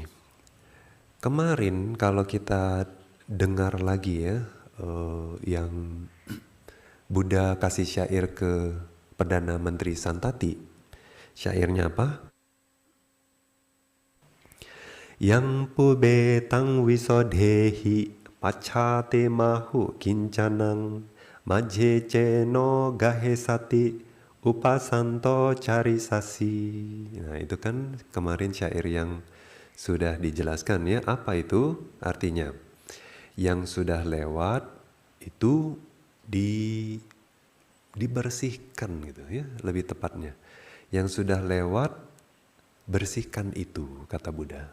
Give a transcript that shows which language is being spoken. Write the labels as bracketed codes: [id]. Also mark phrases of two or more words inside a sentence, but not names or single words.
[id] Kemarin kalau kita dengar lagi ya, yang Buddha kasih syair ke Perdana Menteri Santati. Syairnya apa? [pi] Yang pube tang wisodhehi pachate mahu kincanang majhe ceno gahe sati upasanto cari sasi. [id] Nah itu kan kemarin syair yang sudah dijelaskan ya. Apa itu artinya? Yang sudah lewat itu dibersihkan gitu ya, lebih tepatnya. Yang sudah lewat, bersihkan itu, kata Buddha.